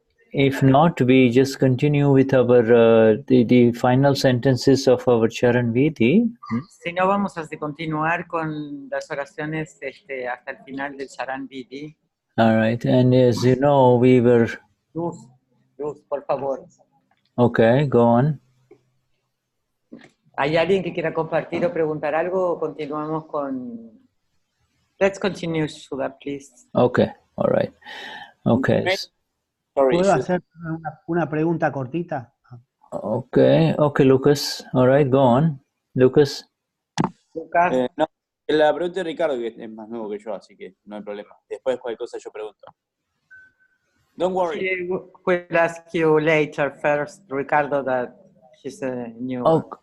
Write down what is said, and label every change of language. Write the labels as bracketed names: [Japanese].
[English] If not, we just continue with our the final sentences of our Charan Vidhi. [Spanish] Si no, vamos a continuar con las oraciones hasta el final del Charan Vidhi. [English] All right, and as you know, we were. [Spanish] Luz, por favor. [English] Okay, go on. [Spanish] ¿Hay alguien que quiera compartir o preguntar algo o continuamos con... [English] Let's continue, Shuddha, please. Okay, all right. Okay. [Spanish] ¿Puedo hacer una pregunta cortita? [English] Okay, Lucas. All right, go on. Lucas. [Spanish] No, la pregunta de Ricardo, que es más nuevo que yo, así que no hay problema. Después cualquier cosa yo pregunto. [English] Don't worry. He will ask you later first, Ricardo, that he's a new one.